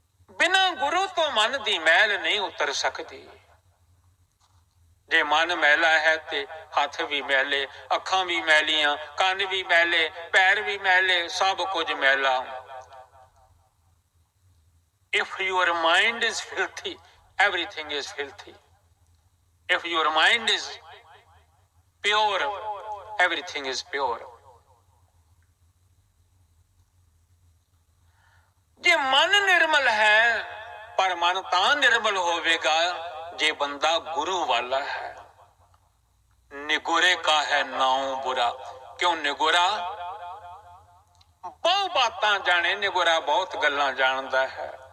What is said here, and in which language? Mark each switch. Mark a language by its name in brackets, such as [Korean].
[Punjabi] ਬਿਨਾਂ ਗੁਰੂ ਤੋਂ ਮਨ ਦੀ ਮੈਲ ਨਹੀਂ ਉਤਰ ਸਕਦੀ। ਜੇ ਮਨ ਮੈਲਾ ਹੈ ਤੇ ਹੱਥ ਵੀ ਮੈਲੇ, ਅੱਖਾਂ ਵੀ ਮੈਲੀਆਂ, ਕੰਨ ਵੀ ਮੈਲੇ, ਪੈਰ ਵੀ ਮੈਲੇ, ਸਭ ਕੁਝ ਮੈਲਾ। [English] If your mind is filthy, everything is filthy. If your mind is pure, everything is pure. [Punjabi] ਜੇ ਮਨ ਨਿਰਮਲ ਹੈ, ਪਰ ਮਨ ਤਾਂ ਨਿਰਮਲ ਹੋਵੇਗਾ ਜੇ ਬੰਦਾ ਗੁਰੂ ਵਾਲਾ ਹੈ। ਨਿਗੁਰੇ ਕਾ ਹੈ ਨਾਉ ਬੁਰਾ, ਕਿਉਂ ਨਿਗੁਰਾ ਬਹੁਤ ਬਾਤਾਂ ਜਾਣੇ, ਨਿਗੁਰਾ ਬਹੁਤ ਗੱਲਾਂ ਜਾਣਦਾ ਹੈ।